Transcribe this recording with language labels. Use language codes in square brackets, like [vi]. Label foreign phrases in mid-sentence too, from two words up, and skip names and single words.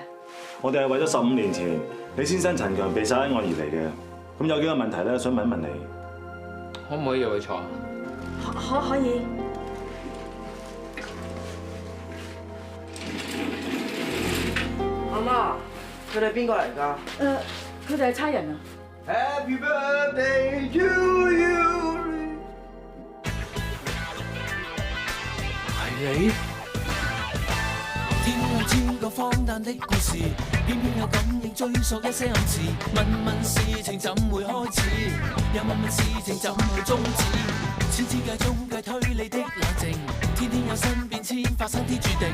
[yue] 我哋係為咗15年前李先生陳強被殺案而嚟嘅。咁有幾個問題咧，想問一問你。可唔可以入去坐？可以。阿媽，佢哋邊個嚟㗎？佢哋係差人啊。 [en] Happy birthday to you。 [yue] 係你？天空超過荒誕的故事，偏偏有感應追溯一些暗示。問問事情怎會開始，又問問事情怎會終止。千千計中計推理的冷靜，天天有新變遷發生天注定。